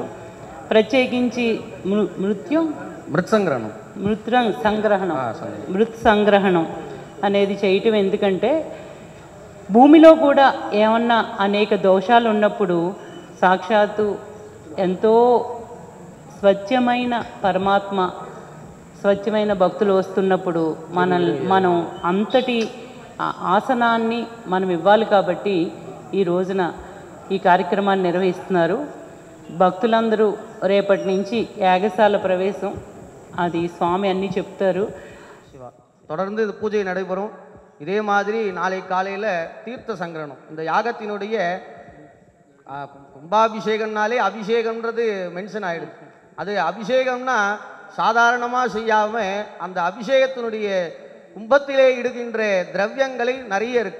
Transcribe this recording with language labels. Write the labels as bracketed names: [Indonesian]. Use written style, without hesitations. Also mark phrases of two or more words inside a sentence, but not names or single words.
[Telugu] ప్రత్యేకించి మృత్ సంగ్రహణం అనేది చేయటం ఎందుకంటే భూమిలో కూడా ఏమన్నా అనేక దోషాలు ఉన్నప్పుడు సాక్షాత్తు ఎంతో స్వచ్ఛమైన పరమాత్మ, స్వచ్ఛమైన భక్తులు వస్తున్నప్పుడు మనం అంతటి ఆసనాన్ని మనం ఇవ్వాలి. కాబట్టి ఈ రోజున ఈ కార్యక్రమాన్ని నిర్వహిస్తున్నారు. భక్తులందరూ రేపటి నుంచి యాగశాల ప్రవేశం, అది స్వామి అన్నీ చెప్తారు. [Tamil] தொடர்ந்து இது பூஜை நடைபெறும். இதே மாதிரி நாளை காலையில் தீர்த்த சங்கரணம். இந்த யாகத்தினுடைய கும்பாபிஷேகம்னாலே அபிஷேகம்ன்றது மென்ஷன் ஆகிடுது. அது அபிஷேகம்னா சாதாரணமாக செய்யாமல் அந்த அபிஷேகத்தினுடைய கும்பத்திலே இடுகின்ற திரவியங்களை நிறைய இருக்கு.